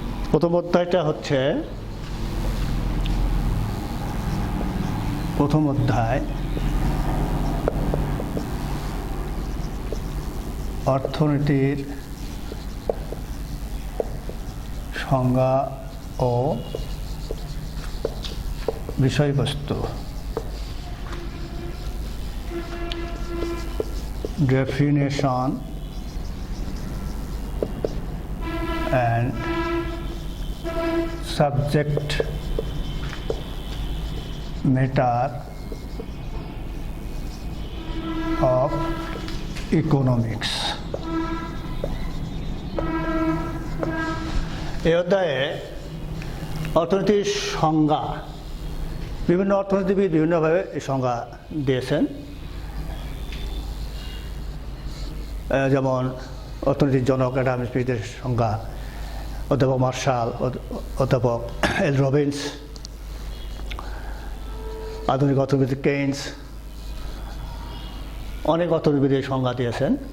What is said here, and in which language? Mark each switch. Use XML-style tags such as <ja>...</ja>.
<bn>প্রথম অধ্যায়টা হচ্ছে প্রথম অধ্যায় অর্থনীতির সংজ্ঞা ও বিষয়বস্তু।</bn> <en>Definition and subject matter of economics.</en> <bn>এই অধ্যায়ে অর্থনীতির সংজ্ঞা, বিভিন্ন অর্থনীতিবিদ বিভিন্নভাবে এই সংজ্ঞা দিয়েছেন। যেমন অর্থনীতির জনক অ্যাডাম স্মিথের সংজ্ঞা, অধ্যাপক মার্শাল, অধ্যাপক এল রবিন্স, আধুনিক অর্থনীতি কেইন্স, অনেক অর্থনীতিবিদের সংজ্ঞা দিয়েছেন।</bn>